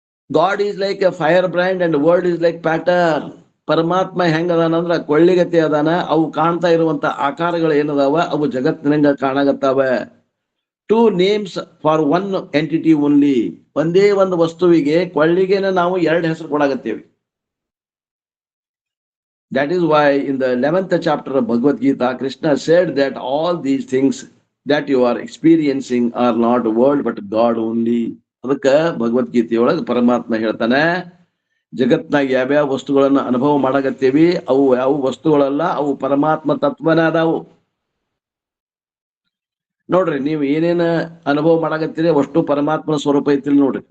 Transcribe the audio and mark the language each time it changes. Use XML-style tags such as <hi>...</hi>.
<en>God is like a firebrand and world is like pattern.</en> <kn>ಪರಮಾತ್ಮ ಹೆಂಗ ಅದಾನಂದ್ರ ಕೊಳ್ಳಿಗತಿ ಅದಾನ. ಅವು ಕಾಣ್ತಾ ಇರುವಂತ ಆಕಾರಗಳು ಏನದಾವ ಅವು ಜಗತ್ತಿನಂಗ ಕಾಣಾಗತ್ತಾವ.</kn> <en>2 names for 1 entity only.</en> <kn>ಒಂದೇ ಒಂದು ವಸ್ತುವಿಗೆ, ಕೊಳ್ಳಿಗೆನ ನಾವು 2 ಹೆಸರು ಕೊಡಾಗತ್ತೇವೆ.</kn> <en>That is why in the 11th chapter of Bhagavad Gita, Krishna said that all these things that you are experiencing are not world but God only.</en> <kn>ಅದಕ್ಕ ಭಗವದ್ಗೀತೆಯೊಳಗೆ ಪರಮಾತ್ಮ ಹೇಳ್ತಾನೆ, ಜಗತ್ನಾಗ ಯಾವ್ಯಾವ ವಸ್ತುಗಳನ್ನ ಅನುಭವ ಮಾಡಾಕತ್ತೇವಿ ಅವು ಯಾವ ವಸ್ತುಗಳಲ್ಲ, ಅವು ಪರಮಾತ್ಮ ತತ್ವನ ಅದಾವು. ನೋಡ್ರಿ, ನೀವು ಏನೇನ ಅನುಭವ ಮಾಡಾಕತ್ತೀರಿ ಅಷ್ಟು ಪರಮಾತ್ಮನ ಸ್ವರೂಪ ಐತಿಲ್ ನೋಡ್ರಿ.</kn>